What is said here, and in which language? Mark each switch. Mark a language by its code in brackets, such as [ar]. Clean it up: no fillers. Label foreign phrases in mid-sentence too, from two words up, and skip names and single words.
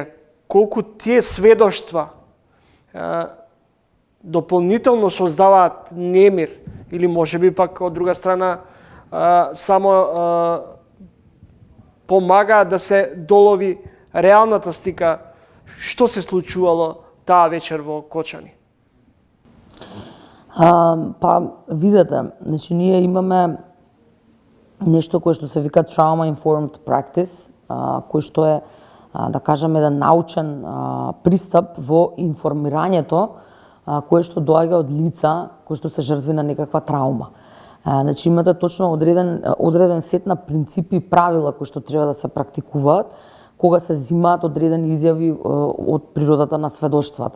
[mk] Колку тие сведоштва дополнително создаваат немир или можеби пак од друга страна само помагаат да се долови реалната слика што се случувало таа вечер во Кочани? Па видете, значи ние имаме нешто кое што се вика [en] trauma informed practice, [mk] кој што е да кажем еден научен пристап во информирањето кое што доаѓа од лица кои што се жртви на некаква траума. Значи имате точно одреден сет на принципи и правила кои што треба да се практикуваат кога се земаат одредени изјави од природата на сведоштвата.